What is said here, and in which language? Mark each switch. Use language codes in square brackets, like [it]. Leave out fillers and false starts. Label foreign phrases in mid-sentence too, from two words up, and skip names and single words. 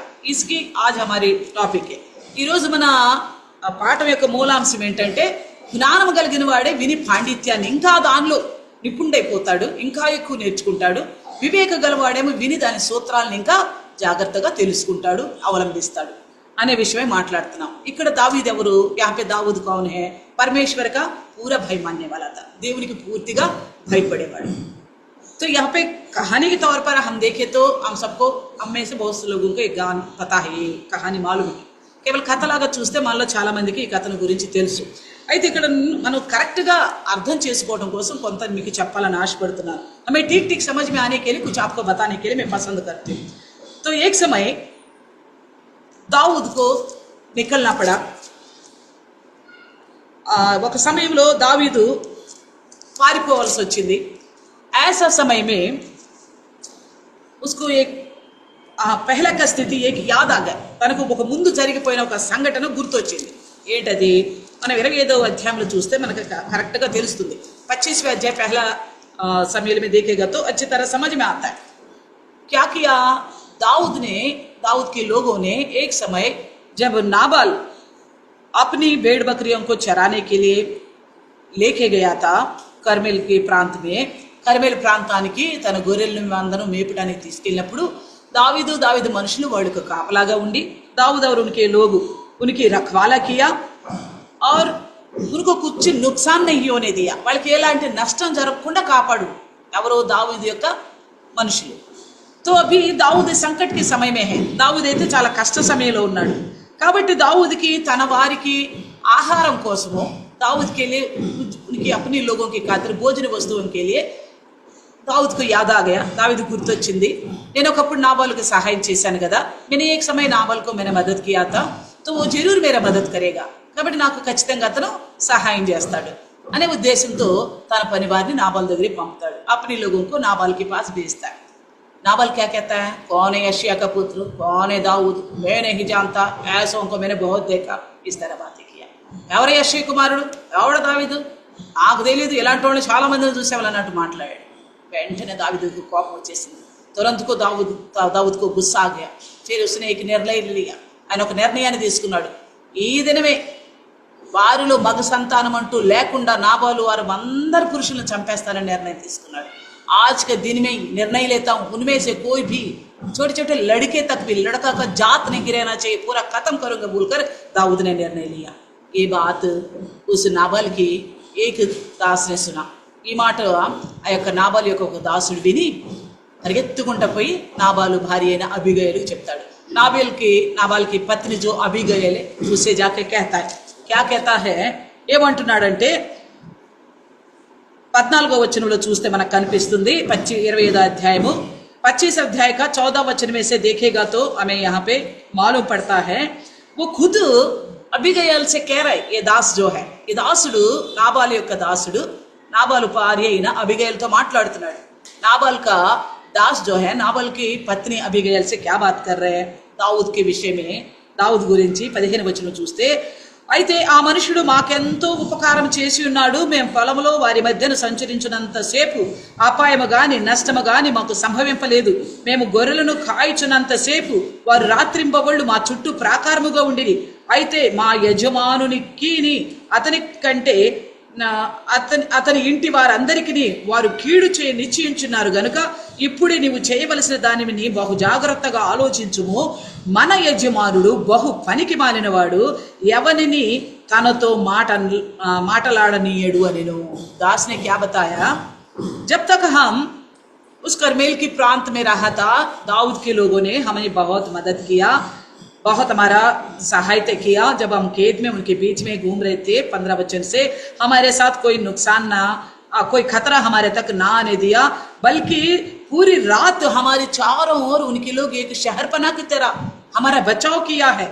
[hi] इसकी आज हमारी టాపిక్ है. [te] ఈరోజు మన పాఠం యొక్క మూలాంశం ఏంటంటే జ్ఞానం కలిగిన వాడే విని పాండిత్యాన్ని ఇంకా దానిలో నిపుణుడైపోతాడు, ఇంకా ఎక్కువ నేర్చుకుంటాడు. వివేక గలవాడేమో విని దాని సూత్రాలను ఇంకా జాగ్రత్తగా తెలుసుకుంటాడు, అవలంబిస్తాడు అనే విషయమే మాట్లాడుతున్నాం. ఇక్కడ దావీద్ ఎవరు? [hi] यहाँ पे दाऊद कौन है? परमेश्वर का पूरा भय मानने वाला था, [te] దేవునికి పూర్తిగా భయపడేవాడు. [hi] तो यहाँ पे कहानी के तौर पर हम देखें तो हम सबको, हम में से बहुत से लोगों को एक गान पता है, ये कहानी मालूम है. [te] కేవలం కథలాగా చూస్తే మనలో చాలా మందికి ఈ కథను గురించి తెలుసు. అయితే ఇక్కడ మనం కరెక్ట్గా అర్థం చేసుకోవడం కోసం కొంత మీకు చెప్పాలని ఆశపడుతున్నాను. [hi] हमें ठीक ठीक समझ में आने के लिए कुछ आपको बताने के लिए मैं पसंद करती हूँ. तो एक समय दाऊद को निकलना पड़ा. [te] ఒక సమయంలో దావీదు పారిపోవాల్సి వచ్చింది. [hi] ऐसा समय में उसको एक पहला का स्थिति एक याद आ गया. [te] తనకు ఒక ముందు జరిగిపోయిన ఒక సంఘటన గుర్తొచ్చింది. ఏంటది? మనం 25వ అధ్యాయంలో చూస్తే మనకు కరెక్ట్గా తెలుస్తుంది. [hi] 25वें अध्याय पहला सम्मेलन में देखेगा तो अच्छी तरह समझ में आता है. क्या किया दाऊद के लोगों ने एक समय जब नाबाल अपनी भेड़ बकरियों को चराने के लिए लेके गया था కర్మెల్ के प्रांत में, [te] కర్మెల్ ప్రాంతానికి తన గొర్రెలను అందరూ మేపడానికి తీసుకెళ్ళినప్పుడు दावीद మనుషులు వాడికి కాపలాగా ఉండి [hi] दाऊद और उनके लोग उनकी रखवाला किया और उनको कुछ नुकसान नहीं होने दिया. [te] వాళ్ళకి ఎలాంటి నష్టం జరగకుండా కాపాడు. ఎవరో దావీదు యొక్క మనుషులు. [hi] तो अभी दाऊद संकट के समय में है. दाऊद [te] అయితే చాలా కష్ట సమయంలో ఉన్నాడు. కాబట్టి దావూద్కి తన వారికి ఆహారం కోసము [hi] दाऊद के लिए उनकी अपने लोगों की खातिर भोजन वस्तुओं के लिए दाऊद को याद आ गया. [te] दावीद గుర్తొచ్చింది, నేను ఒకప్పుడు నాబాలుకి సహాయం చేశాను కదా, [hi] मैंने एक समय नाबाल को मैंने मदद किया था, तो वो जरूर मेरा मदद करेगा, [te] కాబట్టి నాకు ఖచ్చితంగా అతను సహాయం చేస్తాడు అనే ఉద్దేశంతో తన పని వారిని నాబాల్ దగ్గరికి పంపుతాడు. [hi] अपने लोगों को नाबाल के पास भेजता है. नाबाल क्या कहता है? कौन है यशिया का पुत्र? कौन है दाऊद? मैं नहीं जानता, ऐसों को मैंने बहुत देखा. इस तरह बातें किया. [te] ఎవరు యెషయా కుమారుడు? ఎవడు దావీదు? నాకు తెలియదు, ఇలాంటి వాళ్ళు చాలా మందిని చూసేవాళ్ళు అన్నట్టు మాట్లాడాడు. వెంటనే దావీదుకు కోపం వచ్చేసింది. [hi] तुरंत को दाऊद को गुस्सा आ गया. फिर उसने एक निर्णय लिया. [te] ఆయన ఒక నిర్ణయాన్ని తీసుకున్నాడు. ఈ దినమే వారిలో మగ సంతానం అంటూ లేకుండా నాబాలు వారు అందరు పురుషులను చంపేస్తానని నిర్ణయం తీసుకున్నాడు. [hi] आज के दिन में निर्णय लेता हूँ, उनमें से कोई भी छोटे छोटे लड़के तक भी, लड़का का जात नहीं रहना चाहिए, पूरा खत्म करूंगा बोलकर दाऊद ने निर्णय लिया. ये बात उस नाबाल की एक दास ने सुना. [te] ఈ మాట ఆ యొక్క నాబాల్ యొక్క ఒక దాసుడు విని పరిగెత్తుకుంటూ పోయి నాబాలు భార్య అయిన అబీగయలుకు చెప్తాడు. [hi] नाबाल की पत्नी जो अबीगयल है उसे जाके कहता है. क्या कहता है? [te] ఏమంటున్నాడంటే 14వ వచనంలో చూస్తే మనకు కనిపిస్తుంది. 25వ అధ్యాయము [hi] 25 अध्याय का 14 वचन में से देखेगा तो हमें यहाँ पे मालूम पड़ता है, वो खुद अबीगयल से कह रहा है, ये दास जो है, ये दासुడు नाबाल [te] యొక్క దాసుడు नाबाल భార్య అయిన అబీగయల్తో మాట్లాడుతున్నాడు. [hi] नाबाल का दास जो है नाबाल की पत्नी अबीगयल से क्या बात कर रहे हैं? दाऊद के विषय में, [te] दाऊद గురించి 15వ వచనం చూస్తే, అయితే ఆ మనుషుడు మాకెంతో ఉపకారం చేసి ఉన్నాడు, మేము పొలంలో వారి మధ్యన సంచరించినంతసేపు అపాయము గాని నష్టము గాని మాకు సంభవింపలేదు, మేము గొర్రెలను కాయిచున్నంతసేపు వారు రాత్రింబవళ్ళు మా చుట్టూ ప్రాకారముగా ఉండిరి, అయితే మా యజమానునికి అతని కంటే అతని ఇంటి వారందరికీ వారు కీడు చేయ నిశ్చయించున్నారు గనుక ఇప్పుడే నీవు చేయవలసిన దానిని బహు జాగ్రత్తగా ఆలోచించుము. మన యజమానుడు బహు పనికి మాలినవాడు, ఎవరిని తనతో మాటలాడనీయడు అని. [hi] दास ने क्या बताया? जब तक हम उस करमेल की प्रांत में रहा था, दाऊद के लोगों ने हमें बहुत मदद किया, बहुत हमारा सहायता किया. जब हम खेत में उनके बीच में घूम रहे थे, 15 वचन से, हमारे साथ कोई नुकसान ना, कोई खतरा हमारे तक ना आने दिया, बल्कि पूरी रात हमारे चारों ओर उनके लोग एक शहर पना की तरह हमारा बचाव किया है.